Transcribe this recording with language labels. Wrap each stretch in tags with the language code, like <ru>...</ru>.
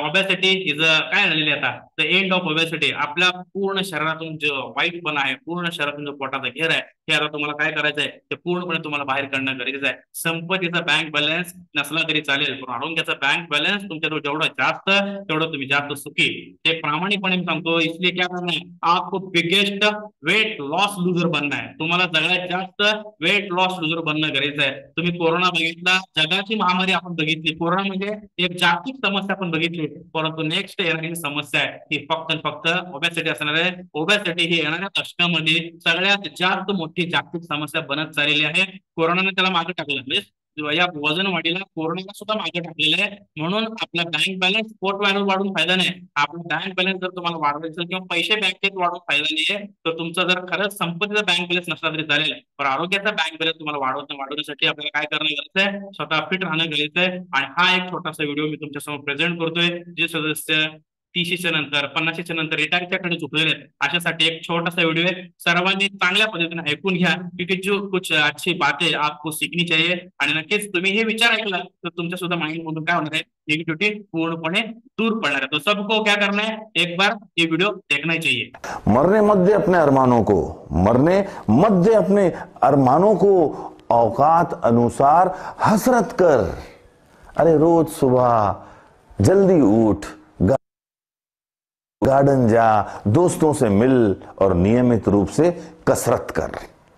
<mr>Obesity is काय झालेली आता</mr> <en>The end of obesity.</en> <mr>आपल्या पूर्ण शरीरातून जो वाईटपणा आहे, पूर्ण शरीरातून जो पोटाचा घेर आहे, हे आता तुम्हाला काय करायचं आहे, ते पूर्णपणे तुम्हाला बाहेर काढणं गरजेचं आहे. संपत्तीचा बँक बॅलन्स नसला तरी चालेल, पण आरोग्याचा बँक बॅलन्स तुमच्याजवळ जेवढा जास्त तेवढं तुम्ही जास्त सुखी. ते प्रामाणिकपणे सांगतो.</mr> <hi>इसलिए क्या करना है, आपको बिगेस्ट वेट लॉस लुजर बनना है.</hi> <mr>तुम्हाला सगळ्यात जास्त वेट लॉस लुजर बनणं गरजेचं आहे. तुम्ही कोरोना बघितला, जगाची महामारी आपण बघितली, कोरोना म्हणजे एक जागतिक समस्या आपण बघितली, परंतु नेक्स्ट येणारी समस्या आहे ती फक्त ओबेसिटी असणार आहे. ओबेसिटी ही येणाऱ्या दशकामध्ये सगळ्यात जास्त मोठी जागतिक समस्या बनत चाललेली आहे. कोरोनाने त्याला मागे टाकलं, म्हणजे या वजन वाढीला कोरोनाला सुद्धा मागे टाकलेलं आहे. म्हणून आपला बँक बॅलन्स पोर्ट व्हॅल्यू वाढून फायदा नाही. आपला बँक बॅलन्स जर तुम्हाला वाढवायचं किंवा पैसे बँकेत वाढून फायदा नाहीये, तर तुमचा जर खरंच संपत्तीचा बँक बॅलन्स नसला तरी चालेल, पण आरोग्याचा बँक बॅलन्स तुम्हाला वाढवण्यासाठी आपल्याला काय करणं गरजेचं आहे, स्वतः फिट राहणं गरजेचं आहे. आणि हा एक छोटासा व्हिडिओ मी तुमच्यासमोर प्रेझेंट करतोय. जे सदस्य 30च्या नंतर 50च्या नंतर रिटायरच्या कडे झुकलेले आहेत अशासाठी एक छोटासा व्हिडिओ आहे. सर्वांनी चांगल्या पद्धतीने ऐकून घ्या</mr> <hi>क्योंकि जो कुछ अच्छी बातें आपको सीखनी चाहिए.</hi> <mr>आणि नक्कीच तुम्ही हे विचार ऐकला तर तुमच्या सुद्धा माइंड मधून काय होणार आहे, निगेटिव्हिटी पूर्णपणे दूर पडणार है.</mr> <hi>तो सबको क्या करना है, एक बार ये वीडियो देखना ही चाहिए. मरने मत दे अपने अरमानों को, मरने मत दे अपने अरमानों को, औकात अनुसार हसरत कर. अरे रोज सुबह जल्दी उठ, गार्डन जा, दोस्तों से मिल और नियमित रूप से कसरत कर.</hi>